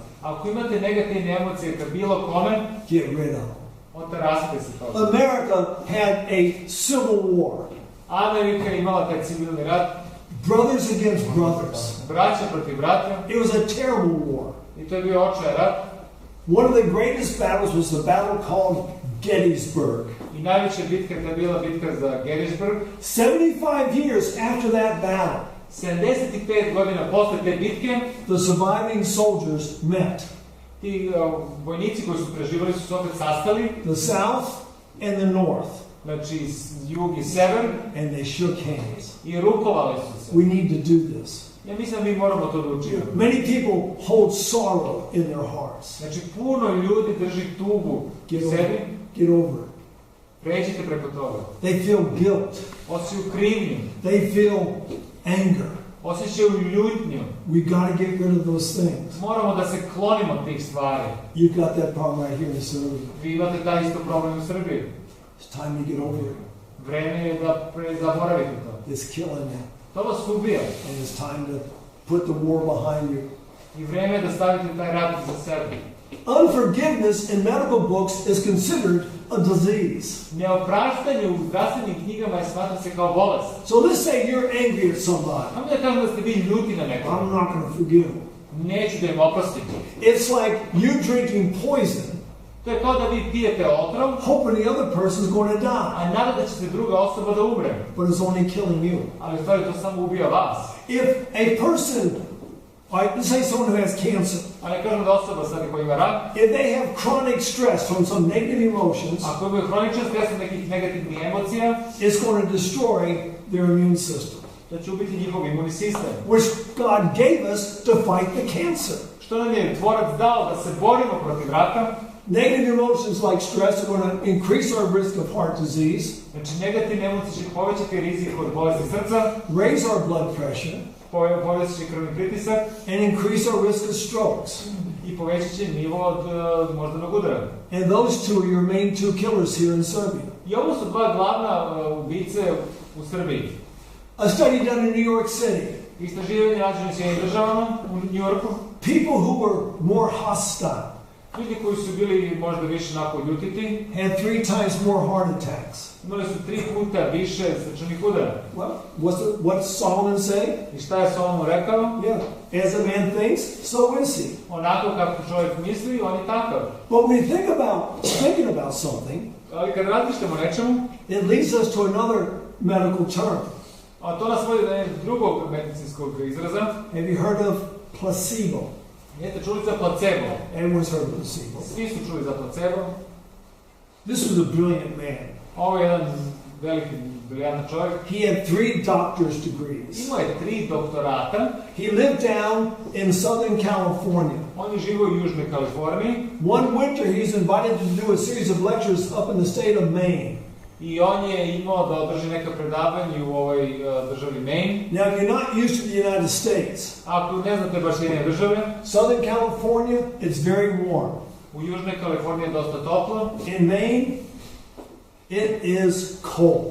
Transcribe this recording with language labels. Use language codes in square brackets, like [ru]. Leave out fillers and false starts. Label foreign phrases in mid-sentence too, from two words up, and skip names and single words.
[sr] ako imate negativne emocije ka bilo kome, [en] get rid of them. [sr] onda rasite se toga. [en] America had a civil war. [sr] Amerika je imala taj civilni rat. [en] Brothers against brothers. [sr] Braća protiv braća. [en] It was a terrible war. [sr] I to je bio očaj rat. [en] One of the greatest battles was the battle called Gettysburg. [sr] I najveća bitka je bila bitka za Gettysburg. [en] 75 years after that battle, [sr] 75 godina posle te bitke, [en] the surviving soldiers met. [sr] Ti vojnici koji su preživali su se opet sastali. [en] The South and the North. [sr] Znači jug i sever. [en] And they shook hands. [sr] I rukovali su se. [en] We need to do this. [sr] Ja mislim da mi moramo to da učinimo. [en] Many people hold sorrow in their hearts. [sr] Znači puno ljudi drži tugu u sebi. [en] Get over it. [sr] Pređite preko toga. [en] They feel guilt. [sr] Osjećaju krivnju. [en] They feel anger. [sr] Osjećaju ljutnju. [en] We got to get rid of those things. [sr] Moramo da se klonimo tih stvari. [en] You've got that problem right here in Serbia. [sr] Vi imate taj isto problem u Srbiji. [en] It's time to get over it. [sr] Vreme je da zaboravite to. [en] It's killing you. [sr] To vas ubija. [en] And it's time to put the war behind you. [sr] I vreme je da stavite taj rat za sebe. [en] Unforgiveness in medical books is considered a disease. [sr] Neopraštanje u zdravstvenim knjigama je smatra se kao bolest. [en] So let's say you're angry at somebody. [sr] Samo da kažem da ste vi ljuti na nekoga. [en] I'm not going to forgive him. [sr] Neću da im oprostim. [en] It's like you drinking poison. [sr] To je kao da vi pijete otrov, [en] hoping the other person's going to die. [sr] A nada da će se druga osoba da umre. [en] But it's only killing you. [sr] Ali u stvari to samo ubija vas. [en] If a person, let's say someone who has cancer. [sr] Ali kažem da osoba sad koja ima rak. [en] If they have chronic stress from some negative emotions. [sr] Ako imaju hroničan stres od nekih negativnih emocija. [en] It's going to destroy their immune system. [sr] Da će ubiti njihov imunni sistem. [en] Which God gave us to fight the cancer. [sr] Što nam je Tvorac dao da se borimo protiv raka. [en] Negative emotions like stress are going to increase our risk of heart disease. [sr] Znači negativne emocije će povećati rizik od bolesti srca. [en] Raise our blood pressure. [sr] Povećat će krvni pritisak. [en] And increase our risk of strokes. [sr] I povećat će nivo od moždanog udara. [en] And those two are your main two killers here in Serbia. [sr] I ovo su dva glavna ubice u Srbiji. [en] A study done in New York City. [sr] Istraživanje rađeno u Sjedinjenim Državama u New Yorku. [en] People who were more hostile. [sr] Ljudi koji su bili možda više onako ljutiti. [en] Had 3 times more heart attacks. [sr] Imali su 3 puta više srčanih udara. [en] Well, what's Solomon say? [sr] I šta je Solomon rekao? [en] Yeah, as a man thinks, so is he. [sr] Onako kako čovjek misli, on je takav. [en] But when you thinking about something, [sr] ali kad razmišljamo o nečemu, [en] it leads us to another medical term. [sr] A to nas vodi do jednog drugog medicinskog izraza. [en] Have you heard of placebo? [sr] Jeste čuli za placebo? [en] Everyone's heard of placebo. [sr] Svi su čuli za placebo. [en] This was a brilliant man. [sr] Ovo je jedan veliki, briljantan čovjek. [en] He had 3 doctor's degrees. [sr] Imao je 3 doktorata. [en] He lived down in Southern California. [sr] On je živio u Južnoj Kaliforniji. [en] One winter he's invited to do a series of lectures up in the state of Maine. [sr] I on je imao da održi neka predavanja u ovoj državi Maine. [en] Now, if you're not used to the United States, [sr] ako ne znate baš jedne države, [en] Southern California, it's very warm. [sr] U Južnoj Kaliforniji je dosta toplo. [en] In Maine, it is cold.